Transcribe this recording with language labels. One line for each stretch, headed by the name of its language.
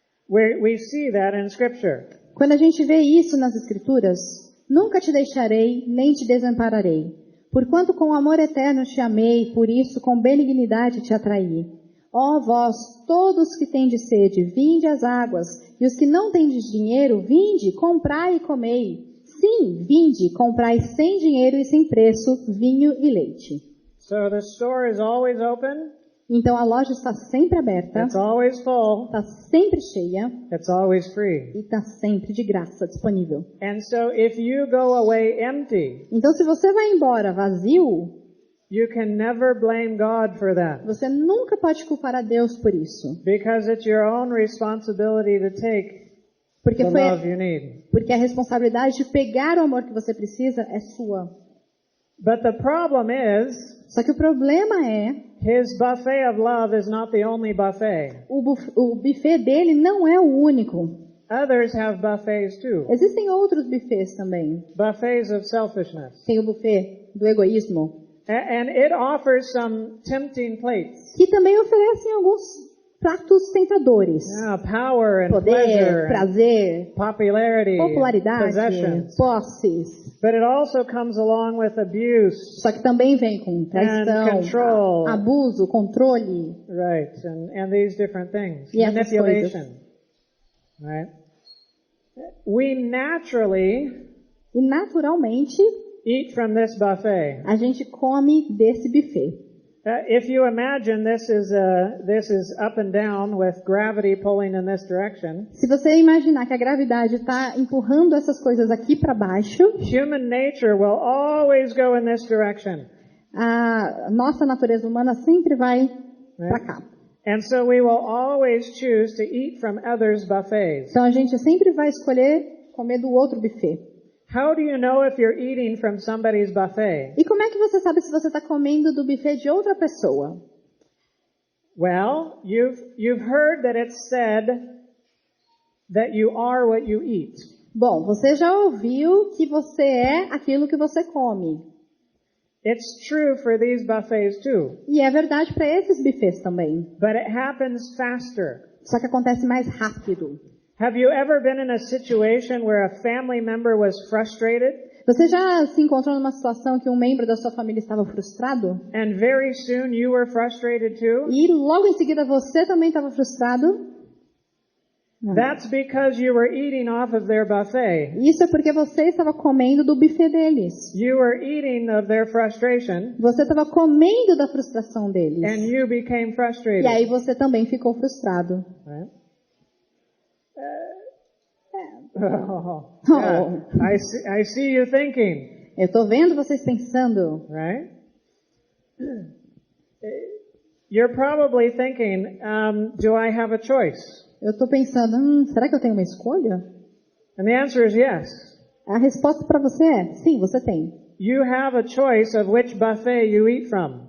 English: We see that in Scripture.
Portuguese: Quando a gente vê isso nas Escrituras, nunca te deixarei, nem te desampararei. Porquanto com amor eterno te amei, por isso com benignidade te atraí. Ó vós, todos que tendes sede, vinde às águas, e os que não tendes dinheiro, vinde, comprai e comei. Sim, vinde, comprai sem dinheiro e sem preço, vinho e leite.
English: So the store is always open.
Portuguese: Então a loja está sempre aberta,
English: It's always full.
Portuguese: está sempre cheia
English: It's always free.
Portuguese: e está sempre de graça disponível.
English: And so if you go away empty,
Portuguese: Então se você vai embora vazio,
English: you can never blame God for that,
Portuguese: você nunca pode culpar a Deus por isso.
English: because it's your own responsibility to take
Portuguese: Porque,
English: the
Portuguese: foi,
English: love you need.
Portuguese: porque a responsabilidade de pegar o amor que você precisa é sua.
English: But the problem is,
Portuguese: Só que o problema é,
English: his buffet of love is not the only buffet.
Portuguese: o buffet dele não é o único.
English: Others have buffets too.
Portuguese: Existem outros buffets também.
English: Buffets of selfishness.
Portuguese: Tem o buffet do egoísmo,
English: And it offers some tempting plates.
Portuguese: que também oferecem alguns pratos tentadores.
English: Power and
Portuguese: Poder,
English: pleasure,
Portuguese: prazer,
English: popularity,
Portuguese: popularidade,
English: possessions.
Portuguese: posses.
English: But it also comes along with abuse,
Portuguese: Só que também vem com
English: and
Portuguese: traição,
English: control,
Portuguese: abuso, controle.
English: right? And these different things,
Portuguese: E essas
English: manipulation, right? We naturally
Portuguese: E naturalmente,
English: eat from this buffet.
Portuguese: a gente come desse buffet.
English: If you imagine this is up and down with gravity pulling in this direction,
Portuguese: Se você imaginar que a gravidade está empurrando essas coisas aqui para baixo,
English: human nature will always go in this direction.
Portuguese: a nossa natureza humana sempre vai para cá.
English: And so we will always choose to eat from others' buffets.
Portuguese: Então a gente sempre vai escolher comer do outro buffet.
English: How do you know if you're eating from somebody's buffet?
Portuguese: E como é que você sabe se você está comendo do buffet de outra pessoa?
English: Well, you've heard that it's said that you are what you eat.
Portuguese: Bom, você já ouviu que você é aquilo que você come.
English: It's true for these buffets too,
Portuguese: E é verdade para esses buffets também.
English: but it happens faster.
Portuguese: Só que acontece mais rápido.
English: Have you ever been in a situation where a family member was frustrated
Portuguese: Você já se encontrou numa situação que um membro da sua família estava frustrado?
English: and very soon you were frustrated too?
Portuguese: E logo em seguida você também estava frustrado?
English: That's because you were eating off of their buffet.
Portuguese: Isso é porque você estava comendo do buffet deles.
English: You were eating of their frustration
Portuguese: Você estava comendo da frustração deles.
English: and you became frustrated.
Portuguese: E aí você também ficou frustrado.
English: Right? Yeah. I see you thinking,
Portuguese: Eu estou vendo vocês pensando.
English: right? You're probably thinking, do I have a choice?
Portuguese: Eu estou pensando, será que eu tenho uma escolha?
English: And the answer is yes.
Portuguese: A resposta para você é, sim, você tem.
English: You have a choice of which buffet you eat from.